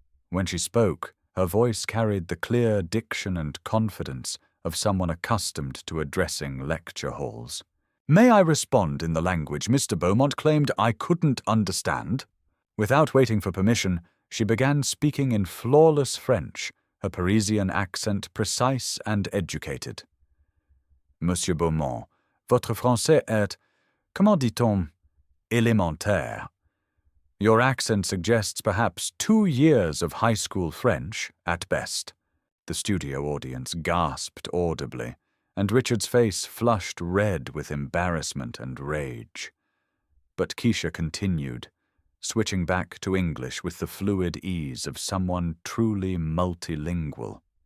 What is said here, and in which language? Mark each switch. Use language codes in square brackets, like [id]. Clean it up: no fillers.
[en] When she spoke, her voice carried the clear diction and confidence of someone accustomed to addressing lecture halls. May I respond in the language Mr. Beaumont claimed I couldn't understand? Without waiting for permission, she began speaking in flawless French, her Parisian accent precise and educated. [fr] Monsieur Beaumont, votre français est, comment dit-on, élémentaire. [en] Your accent suggests perhaps 2 years of high school French, at best. The studio audience gasped audibly, and Richard's face flushed red with embarrassment and rage. But Keisha continued, switching back to English with the fluid ease of someone truly multilingual.